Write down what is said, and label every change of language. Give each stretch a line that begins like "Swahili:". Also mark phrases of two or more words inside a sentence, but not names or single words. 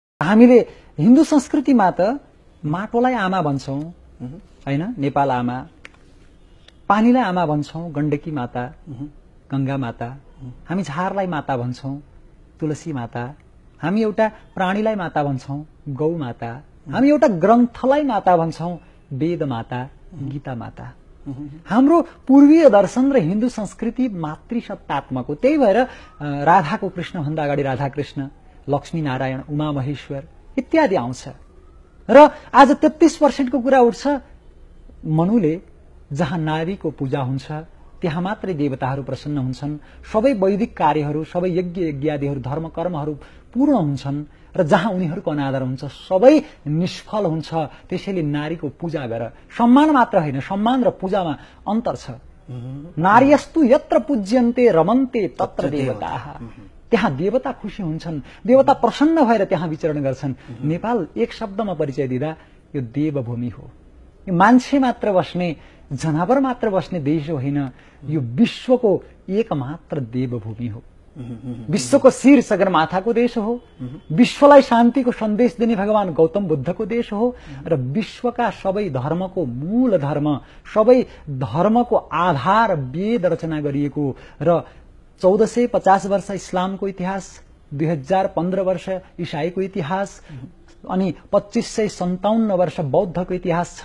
Nepali: हामीले हिन्दू संस्कृतिमा त माटोलाई आमा भन्छौं हैन, नेपाल आमा, पानीलाई आमा भन्छौं, गण्डकी माता, गंगा माता, हामी झारलाई माता भन्छौं, तुलसी माता, हामी एउटा प्राणीलाई माता भन्छौं, गौ माता, हामी एउटा ग्रन्थलाई माता भन्छौं, वेद माता, गीता माता। हाम्रो पूर्वीय दर्शन र हिन्दू संस्कृति मातृसत्तात्मक हो। त्यही भएर राधाको कृष्ण भन्दा अगाडि राधा कृष्ण, लक्ष्मी नारायण, उमा महेश्वर इत्यादि आउँछ। र आज 33% को कुरा उठ्छ, मनुले जहाँ नारीको पूजा हुन्छ त्यहाँ मात्रै देवताहरू प्रसन्न हुन्छन्, सबै वैदिक कार्यहरू, सबै यज्ञ यज्ञादिहरू, धर्म कर्महरू पूर्ण हुन्छन् र जहाँ उनीहरूको अनादर हुन्छ सबै निष्फल हुन्छ। त्यसैले नारीको पूजा गर। सम्मान मात्र होइन, सम्मान र पूजामा अन्तर छ।
Sanskrit: नार्यस्तु यत्र पूज्यन्ते रमन्ते तत्र देवताः।
Nepali: त्यहाँ देवता खुशी हुन्छन्, देवता प्रसन्न भएर त्यहाँ विचरण गर्छन्। नेपाल एक शब्दमा परिचय दिँदा यो देवभूमि हो। यो मान्छे मात्र बस्ने, जनावर मात्र बस्ने देश होइन, यो विश्वको एकमात्र देवभूमि हो। विश्वको शिर सगरमाथाको देश हो, विश्वलाई शान्तिको सन्देश दिने भगवान गौतम बुद्धको देश हो र विश्वका सबै धर्मको मूल धर्म, सबै धर्मको आधार वेद रचना गरिएको र 1450 वर्ष इस्लामको इतिहास, 2015 वर्ष ईसाईको इतिहास अनि 2557 वर्ष बौद्धको इतिहास छ।